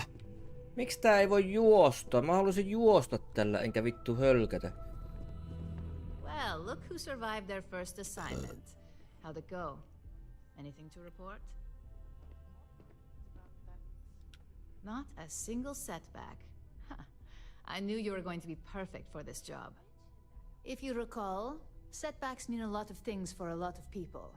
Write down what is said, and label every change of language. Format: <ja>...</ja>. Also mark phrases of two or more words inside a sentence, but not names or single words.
<fi>Miksi tää ei voi juosta? Mä haluaisin juosta tällä, enkä vittu hölkätä.</fi> <en>Well, look who survived their first assignment. How'd it go? Anything to report? Not a single setback. Huh. I knew you were going to be perfect for this job. If you recall, setbacks mean a lot of things for a lot of people.</en>